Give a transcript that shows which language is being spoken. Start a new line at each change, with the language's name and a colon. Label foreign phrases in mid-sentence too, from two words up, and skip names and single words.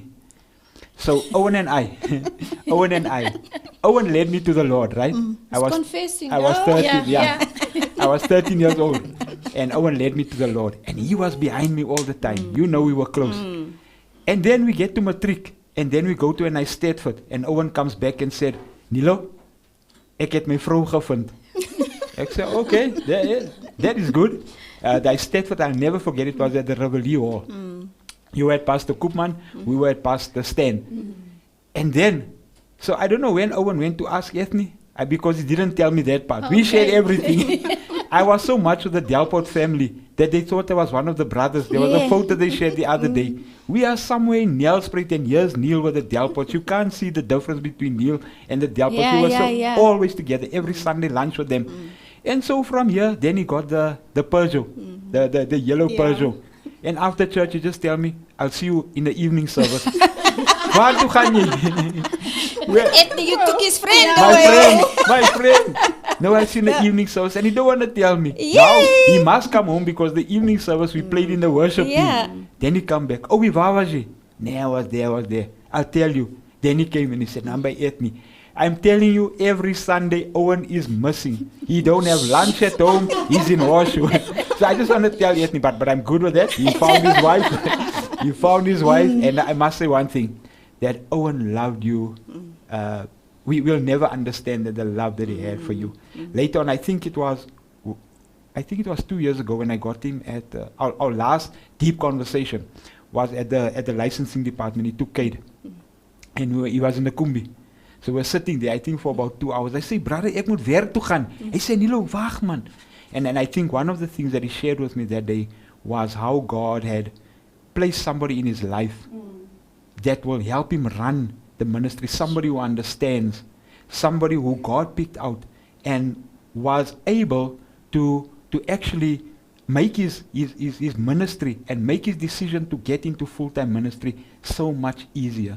English: So Owen and I, Owen led me to the Lord, right? He's confessing. I was 13, yeah. I was 13 years old, and Owen led me to the Lord, and he was behind me all the time. You know, we were close. And then we get to matric, and then we go to a nice Stedford, and Owen comes back and said,
Afrikaans: Nilo, ek het my vrou gevind.
English: I said, okay, that is good. The Stedford, I'll never forget, it was at the Reveille Hall. You were at Pastor Koopman, we were at Pastor Stan. And then, so I don't know when Owen went to ask Ethne, because he didn't tell me that part. We shared everything. I was so much with the Delport family that they thought I was one of the brothers. There was a photo they shared the other day. We are somewhere in Nelspruit, and here's Neil with the Delports. You can't see the difference between Neil and the Delports. We were always together, every Sunday lunch with them. And so from here, then he got the Peugeot, the yellow Peugeot. And after church, he just tell me, I'll see you in the evening service.
Afrikaans: Waar toe gaan jy?
English: Ethne, you took his friend away. My friend. No, I'll see in the evening service, and he don't want to tell me. Yay. Now, he must come home because the evening service we played in the worship team. Then he come back.
Afrikaans: Oh, waar was je? Nee,
English: I was there. I'll tell you. Then he came and he said, I'm by Ethne. I'm telling you, every Sunday, Owen is missing. He don't have lunch at home. He's in Horseshoe. So I just want to tell Ethne, but I'm good with that. He found his wife. And I must say one thing, that Owen loved you. We will never understand the love that he had for you. Later on, I think it was 2 years ago when I got him at our last deep conversation was at the licensing department. He took Kate, and he was in the Kumbi. So we're sitting there, I think, for about 2 hours. I say, brother,
Afrikaans: ek moet werk toe gaan. Hy sê, Nilo, wag man.
English: And I think one of the things that he shared with me that day was how God had placed somebody in his life that will help him run the ministry, somebody who understands, somebody who God picked out and was able to actually make his ministry and make his decision to get into full-time ministry so much easier.